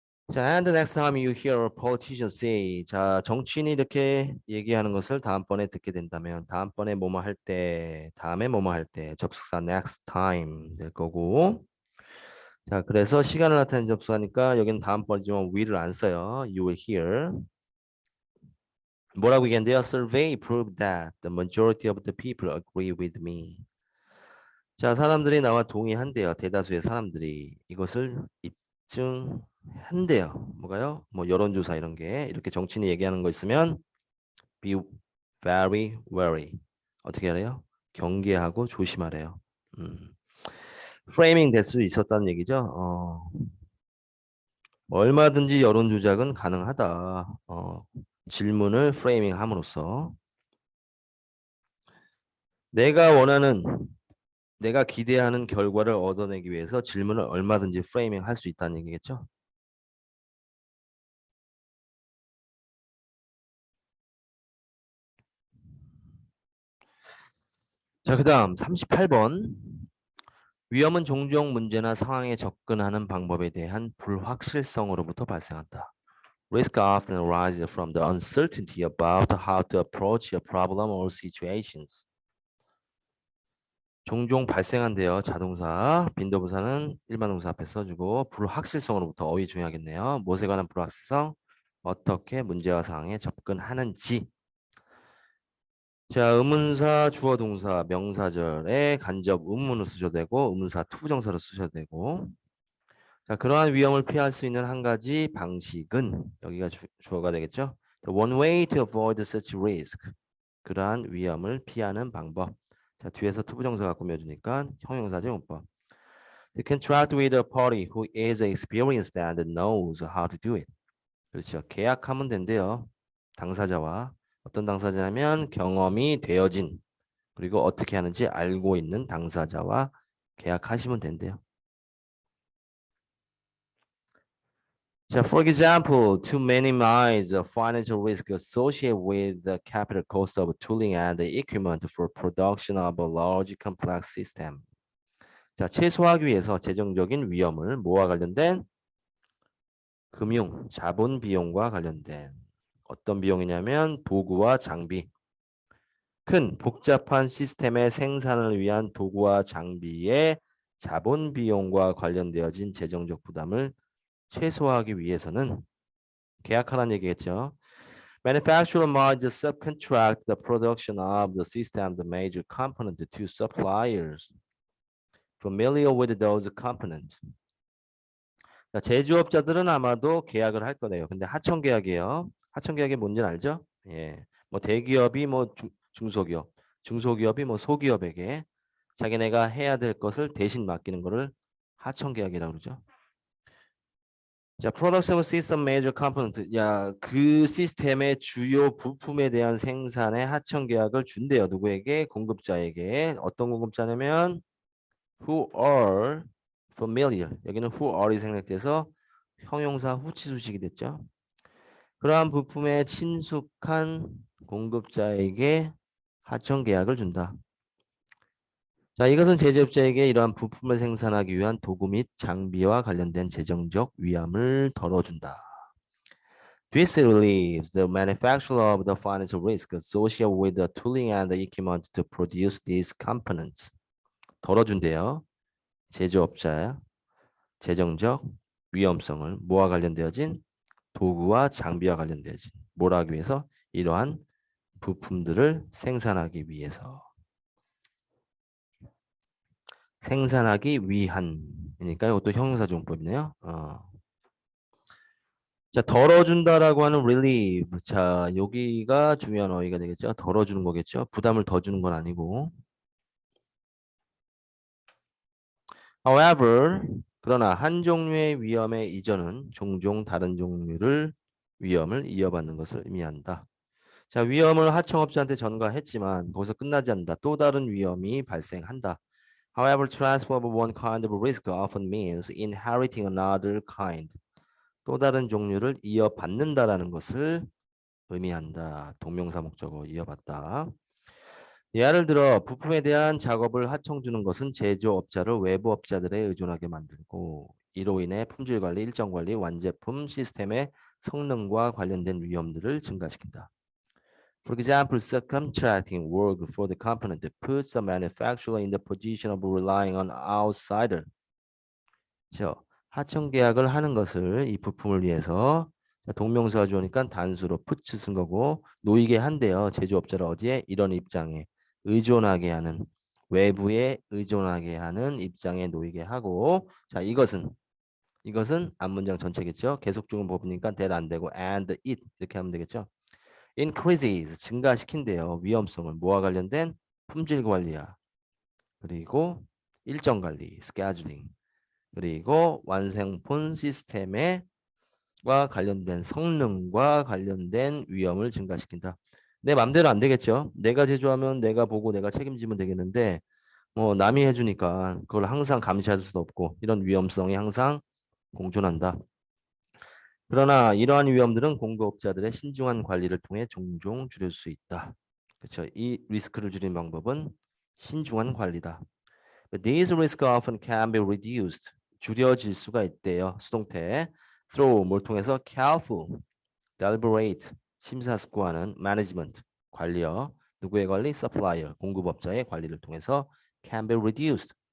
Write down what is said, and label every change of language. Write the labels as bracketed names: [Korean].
[Korean] 자, [English] and the next time you hear a politician say, [Korean] 자, 정치인이 이렇게 얘기하는 것을 다음번에 듣게 된다면, 다음번에 뭐뭐 할 때, 다음에 뭐뭐 할 때, 접속사 next time 될 거고. 자, 그래서 시간을 나타내는 접속사니까 여기는 다음번이지만 will을 안 써요. [English] You will hear. [Korean] 뭐라고 얘기한대요? [English] Survey proved that the majority of the people agree with me. [Korean] 자, 사람들이 나와 동의한대요. 대다수의 사람들이 이것을 입증한대요. 뭐가요? 뭐 여론조사 이런 게 이렇게 정치인이 얘기하는 거 있으면 [English] be very wary. [Korean] 어떻게 하래요? 경계하고 조심하래요. 프레이밍 될 수 있었다는 얘기죠. 얼마든지 여론 조작은 가능하다. 질문을 프레이밍 함으로써 내가 원하는, 내가 기대하는 결과를 얻어내기 위해서 질문을 얼마든지 프레이밍 할 수 있다는 얘기겠죠. 자, 그 다음 38번. 위험은 종종 문제나 상황에 접근하는 방법에 대한 불확실성으로부터 발생한다. [English] Risk often arises from the uncertainty about how to approach a problem or situations. [Korean] 종종 발생한대요. 자동사, 빈도부사는 일반 동사 앞에 써주고 불확실성으로부터 어휘 중요하겠네요. 무엇에 관한 불확실성? 어떻게 문제와 상황에 접근하는지. 자, 의문사, 주어, 동사, 명사절에 간접 의문을 쓰셔도 되고 의문사, 투부정사로 쓰셔도 되고. 자, 그러한 위험을 피할 수 있는 한 가지 방식은 여기가 주어가 되겠죠. [English] The one way to avoid such risk. [Korean] 그러한 위험을 피하는 방법. 자, 뒤에서 투부정사가 꾸며주니까 형용사 제공법. [English] To contract with a party who is experienced and knows how to do it. [Korean] 그렇죠. 계약하면 된대요. 당사자와. 어떤 당사자냐면 경험이 되어진 그리고 어떻게 하는지 알고 있는 당사자와 계약하시면 된대요. [English] 자, for example, to minimize the financial risk associated with the capital cost of tooling and the equipment for production of a large complex system. [Korean] 자, 최소화하기 위해서 재정적인 위험을 뭐와 관련된? 금융, 자본 비용과 관련된 어떤 비용이냐면 도구와 장비. 큰 복잡한 시스템의 생산을 위한 도구와 장비의 자본 비용과 관련되어진 재정적 부담을 최소화하기 위해서는 계약하라는 얘기겠죠. [English] Manufacturer must subcontract the production of the system, the major component to suppliers familiar with those components. [Korean] 자, 제조업자들은 아마도 계약을 할 거네요. 근데 하청 계약이에요. 하청 계약이 뭔지는 알죠? 예. 뭐 대기업이 뭐 중소기업, 중소기업이 뭐 소기업에게 자기네가 해야 될 것을 대신 맡기는 거를 하청 계약이라고 그러죠. [English] 자, Production System Major Component. [Korean] 야, 그 시스템의 주요 부품에 대한 생산의 하청 계약을 준대요. 누구에게? 공급자에게. 어떤 공급자냐면 [English] who are familiar. [Korean] 여기는 who are이 생략돼서 형용사 후치수식이 됐죠. 그러한 부품에 친숙한 공급자에게 하청 계약을 준다. 자, 이것은 제조업자에게 이러한 부품을 생산하기 위한 도구 및 장비와 관련된 재정적 위험을 덜어준다. [English] This relieves the manufacturer of the financial risk associated with the tooling and the equipment to produce these components. [Korean] 덜어준대요. 제조업자의 재정적 위험성을 뭐와 관련되어진 도구와 장비와 관련되어진 뭘 하기 위해서 이러한 부품들을 생산하기 위해서 생산하기 위한이니까 이것도 형용사용법이네요. 자, 덜어준다라고 하는 relieve. 자, 여기가 중요한 어휘가 되겠죠. 덜어주는 거겠죠. 부담을 더 주는 건 아니고. However, 그러나 한 종류의 위험의 이전은 종종 다른 종류를 위험을 이어받는 것을 의미한다. 자, 위험을 하청업자한테 전가했지만 거기서 끝나지 않는다. 또 다른 위험이 발생한다. [English] However, transfer of one kind of risk often means inheriting another kind. [Korean] 또 다른 종류를 이어받는다라는 것을 의미한다. 동명사 목적어 이어받다. 예를 들어 부품에 대한 작업을 하청주는 것은 제조업자를 외부업자들에 의존하게 만들고 이로 인해 품질관리, 일정관리, 완제품 시스템의 성능과 관련된 위험들을 증가시킨다. [English] For example, subcontracting work for the component that puts the manufacturer in the position of relying on outsider. [Korean] 하청 계약을 하는 것을 이 부품을 위해서 동명사 주어니까 단수로 puts 쓴 거고 놓이게 한대요. 제조업자를 어디에? 이런 입장에 의존하게 하는 외부에 의존하게 하는 입장에 놓이게 하고 자 이것은 앞문장 전체겠죠. 계속 중은 법이니까 that 안 되고 and it 이렇게 하면 되겠죠. increases 증가시킨대요. 위험성을 뭐와 관련된 품질 관리야. 그리고 일정 관리 scheduling 그리고 완성품 시스템과 관련된 성능과 관련된 위험을 증가시킨다. 내 맘대로 안 되겠죠. 내가 제조하면 내가 보고 내가 책임지면 되겠는데 뭐 남이 해주니까 그걸 항상 감시할 수도 없고 이런 위험성이 항상 공존한다. 그러나 이러한 위험들은 공급업자들의 신중한 관리를 통해 종종 줄일 수 있다. 그렇죠. 이 리스크를 줄이는 방법은 신중한 관리다. [English] But these risks often can be reduced. [Korean] 줄여질 수가 있대요. 수동태. Through 뭘 통해서 [English] careful, deliberate, [Korean] 심사숙고하는 management, 관리어. 누구의 관리? [English] supplier, [Korean] 공급업자의 관리를 통해서 [English] can be reduced.